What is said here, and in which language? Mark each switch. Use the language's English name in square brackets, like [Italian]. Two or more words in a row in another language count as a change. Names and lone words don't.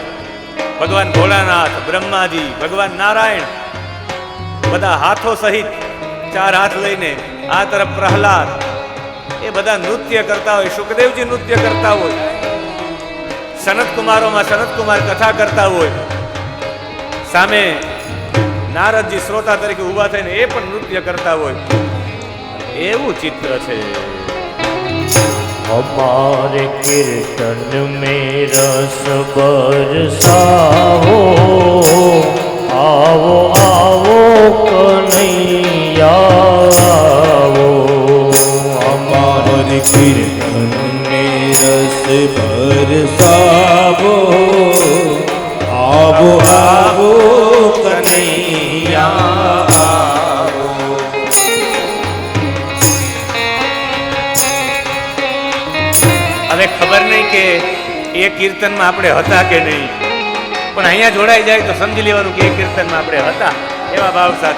[Gujarati] ભગવાન ભોળાનાથ, બ્રહ્માજી, ભગવાન નારાયણ બધા હાથો સહિત 4 હાથ લઈને, આ તરફ પ્રહલાદ, એ બધા નૃત્ય કરતા હોય. સુખદેવજી નૃત્ય કરતા હોય, સનત કુમારોમાં સનત કુમાર કથા કરતા હોય, સામે નારદજી શ્રોતા તરીકે ઊભા થઈને એ પણ નૃત્ય કરતા હોય. એવું ચિત્ર છે. [Hindi] हमारे कीर्तन में रस बरसाओ, आओ आओ कन्हैया आओ. हमारे कीर्तन में रस बरसावो, आवो आवो कन्हैया आवो. [Gujarati] હવે ખબર નહીં કે એ કીર્તનમાં આપણે હતા કે નહીં, પણ અહીંયા જોડાઈ જાય તો સમજી લેવાનું કે એ કીર્તનમાં આપણે હતા, એવા ભાવ સાથે.